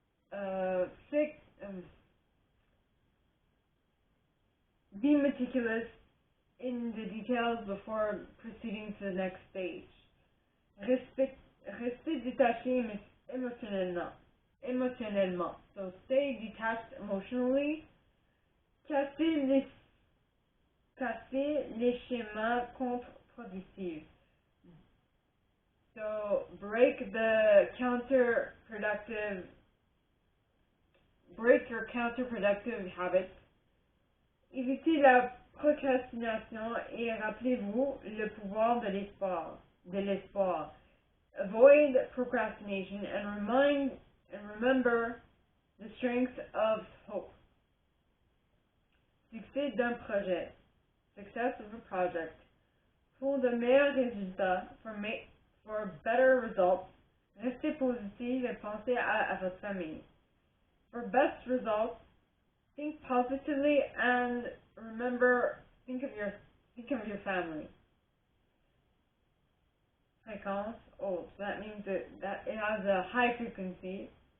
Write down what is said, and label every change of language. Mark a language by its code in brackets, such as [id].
[en] Like, be meticulous in the details before proceeding to the next stage. [fr] Restez détaché émotionnellement. [en] So stay detached emotionally. [fr] Cassez les schémas contre-productifs. [en] So break your counterproductive habits. [fr] Évitez la procrastination et rappelez-vous le pouvoir de l'espoir. [en] Avoid procrastination and remember the strength of hope. [fr] Succès d'un projet. [en] Success of a project. [fr] Pour de meilleurs résultats, [en] for better results, [fr] restez positif et pensez à votre famille. [en] For best results, think positively and remember, think of your family. Fréquence, so that means that it has a high frequency.